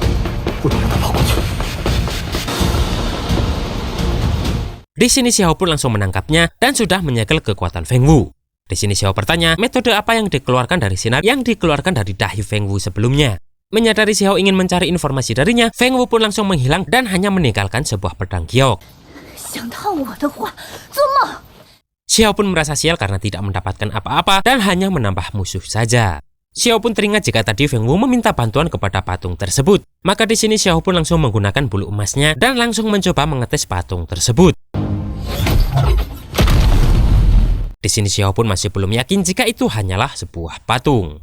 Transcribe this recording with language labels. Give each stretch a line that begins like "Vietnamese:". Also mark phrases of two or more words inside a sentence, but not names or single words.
Indonesian: Di sini Xiao pun langsung menangkapnya dan sudah menyegel kekuatan Feng Wu. Di sini Xiao bertanya metode apa yang dikeluarkan dari sinar yang dikeluarkan dari dahi Feng Wu sebelumnya. Menyadari Xiao ingin mencari informasi darinya, Feng Wu pun langsung menghilang dan hanya meninggalkan sebuah pedang giok.
Chinese: 想到我的话，做梦！
Indonesian: Xiao pun merasa sial karena tidak mendapatkan apa-apa dan hanya menambah musuh saja. Xiao pun teringat jika tadi Feng Wu meminta bantuan kepada patung tersebut. Maka di sini Xiao pun langsung menggunakan bulu emasnya dan langsung mencoba mengetes patung tersebut. Di sini Xiao pun masih belum yakin jika itu hanyalah sebuah patung.